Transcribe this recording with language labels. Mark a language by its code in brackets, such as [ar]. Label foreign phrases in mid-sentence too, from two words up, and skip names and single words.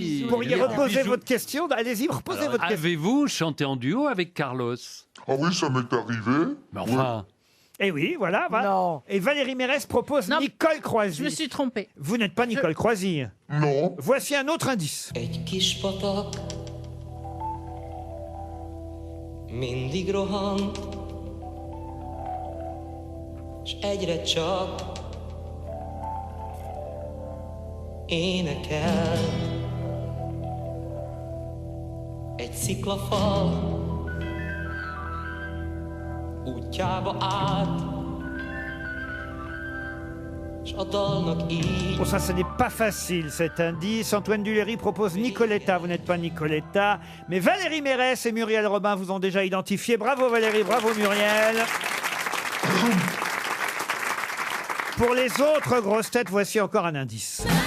[fr] bisous. Vous pourriez il y avait des reposer bisous. votre question. Allez-y, reposez Alors, votre question. avez-vous chanté en duo avec Carlos? Ah oui, ça m'est arrivé. Mais enfin, Eh oui, voilà. Non. Et Valérie Mérès propose Non. Nicole Croisy. Je me suis trompée. Vous n'êtes pas Nicole Croisy. Non. Voici un autre indice. [hu] Egy kis patak mindig rohan, s egyre csak énekel. Egy sziklafal útjába át, s a dalnak így. [fr] Bon, ça, ce n'est pas facile, cet indice. Antoine Duléry propose Nicoletta. Vous n'êtes pas Nicoletta. Mais Valérie Mérès et Muriel Robin vous ont déjà identifié. Bravo Valérie, bravo Muriel. Pour les autres grosses têtes, voici encore un indice.